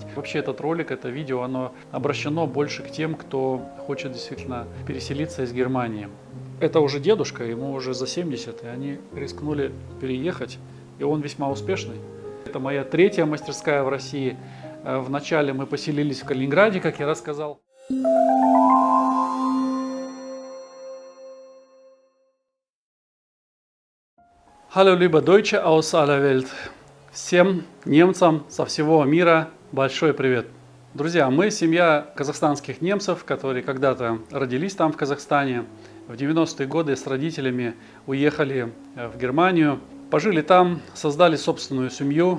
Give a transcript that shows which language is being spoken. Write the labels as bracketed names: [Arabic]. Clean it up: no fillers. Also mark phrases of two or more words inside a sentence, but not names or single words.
[Russian] Вообще этот ролик, это видео, оно обращено больше к тем, кто хочет действительно переселиться из Германии. Это уже дедушка, ему уже за 70, и они рискнули переехать, и он весьма успешный. Это моя третья мастерская в России. Вначале мы поселились в Калининграде, как я рассказал. [German] Hallo liebe Deutsche aus aller Welt. [Russian] Всем немцам со всего мира большой привет. Друзья, мы семья казахстанских немцев, которые когда-то родились там в Казахстане. В 90-е годы с родителями уехали в Германию, пожили там, создали собственную семью.